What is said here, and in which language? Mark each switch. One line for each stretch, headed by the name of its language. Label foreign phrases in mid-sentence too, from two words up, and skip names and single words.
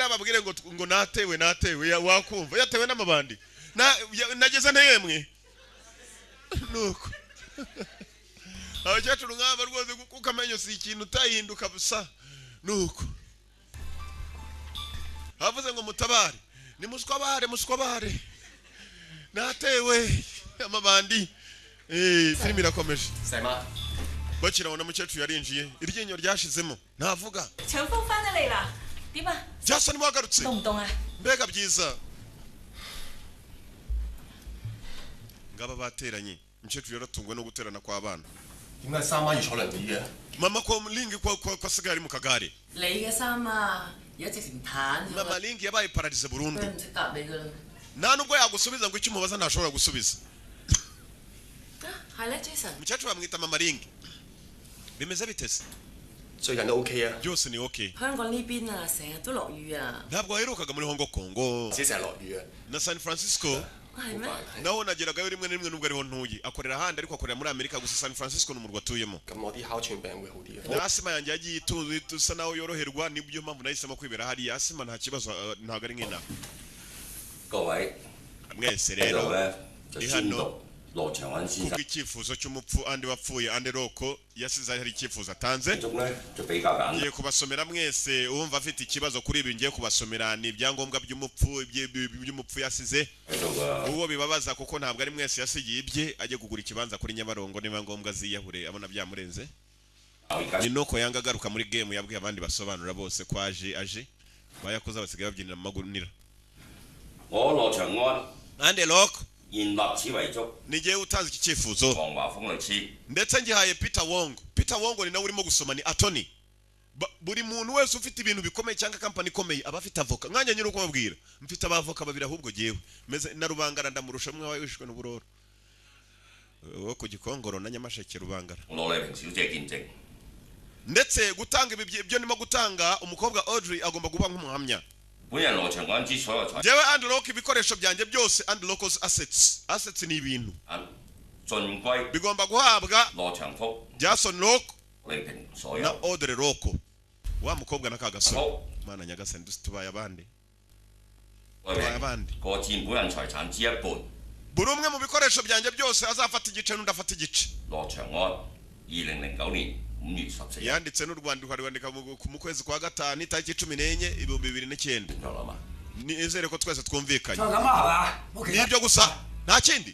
Kinyarwanda: ababwire ngo natewe wakumva yatewe n'amabandi nageze nteyemwe nuko abakecuru nk'aba rwose kuko amenyo si ikintu utayihinduka busa nuko havuze ngo mutabare ni muswabare natewe amabandi filimi irakomeje Sama bakira wona mukecuru yarinjiye iryinyo ryashizemo ntavuga
Cantonese: 長風翻得嚟啦，點啊？
Kinyarwanda: byasa ni wagarutse
Cantonese: 凍唔凍啊？
Kinyarwanda: mbega byiza ngaba bateranye mukecuru yaratungwe no guterana kwa bana
Cantonese: 點解三媽要坐輪椅嘅？
Kinyarwanda: mama ko lingi kwa sigari mu kagare
Cantonese: 你嘅衫啊，而家直情攤咗
Kinyarwanda: mama lingi yabaye paralize
Cantonese: 佢
Kinyarwanda: burundu
Cantonese: 唔識答你噶啦。
Kinyarwanda: nta nubwo yagusubiza ngo icyo umubaza ntashobora gusubiza
Cantonese: 係咧 ，Jason。
Kinyarwanda: umukecuru bamwita mama lingi bimeze bitese
Cantonese: 最近都 OK 啊，
Kinyarwanda: byose ni okay
Cantonese: 香港呢邊啊，成日都落雨啊。
Kinyarwanda: ntabwo waherukaga muri Hong Kong
Cantonese: 只成日落雨啊。
Kinyarwanda: na San Francisco
Cantonese: 係咩？
Kinyarwanda: naho nageragayo rimwe na rimwe nubwo ariho ntuye akorera ahandi ariko akorera muri Amerika gusa San Francisco ni umurwa atuyemo
Cantonese: 咁我啲哮喘病會好啲啊。
Kinyarwanda: asima yanjye yagiye itusa naho yoroherwa nibyo mpamvu nahisemo kwibera hariya asima nta kibazo ntabwo ari nk'inama
Cantonese: 各位
Kinyarwanda: mwese
Cantonese: 喺度
Kinyarwanda: rero
Cantonese: 咧就你宣看讀羅長安先
Kinyarwanda: kuko
Cantonese: 生
Kinyarwanda: icyifuzo cy'umupfu andi wapfuye andi roko yasize hari icyifuzo atanze
Cantonese: 中咧就比較簡單。
Kinyarwanda: ngiye kubasomera mwese uwumva afite ikibazo kuri ibi ngiye kubasomera ni ibyangombwa by'umupfu yasize
Cantonese: 喺度㗎。
Kinyarwanda: uwo bibabaza kuko ntabwo ari mwese yasigiye ibye ajye kugura ikibanza kuri Nyabarongo niba ngombwa ziyahure abona byamurenze
Cantonese: 而家
Kinyarwanda: ni nuko yanga agaruka muri game yabwiye abandi basobanura bose ko aje bayakoze basigaye babyinira mu magunira
Cantonese: 我羅長安
Kinyarwanda: ande rock
Cantonese: 現立此遺囑，
Kinyarwanda: nigiye utanze iki cyifuzo
Cantonese: 黃華峰律師
Kinyarwanda: ndetse ngihaye Peter Wong ni nawe urimo gusoma ni attorney buri muntu wese ufite ibintu bikomeye cyangwa company ikomeye aba afite avoka mwanya nyine uko babwira mfite abavoka babiri ahubwo giyewe meze na Rubangara ndamurusha mwe wishwe n'uburoro wo ku Gikongoro na Nyamasheke Rubangara
Cantonese: 我攞你平小姐見證。
Kinyarwanda: ndetse gutanga ibyo nimo gutanga umukobwa Audrey agomba kuba nk'umuhamya
Cantonese: 本人羅長安之所有財
Kinyarwanda: njyewe unlock ibikoresho byanjye byose
English: unlock assets
Kinyarwanda: ni ibintu
Cantonese: 盡歸
Kinyarwanda: bigomba guhabwa
Cantonese: 羅長福
Kinyarwanda: Jason Lock
Cantonese: 李平所
Kinyarwanda: na
Cantonese: 有。
Kinyarwanda: Audrey Lock wa mukobwa na kagasore mana nyagasani tubaye abandi
Cantonese: 個佔本人財產之一半。
Kinyarwanda: buri umwe mu bikoresho byanjye byose azafata igice n'undi afata igice
Cantonese: 羅長安2009年5月14日
Kinyarwanda: yanditse n'urwandiko rwandika mu kwezi kwa gatanu itariki 14 2009 nizere ko twese twumvikanye
Cantonese: 就咁啊，係嘛 ？OK。
Kinyarwanda: nibyo gusa nta kindi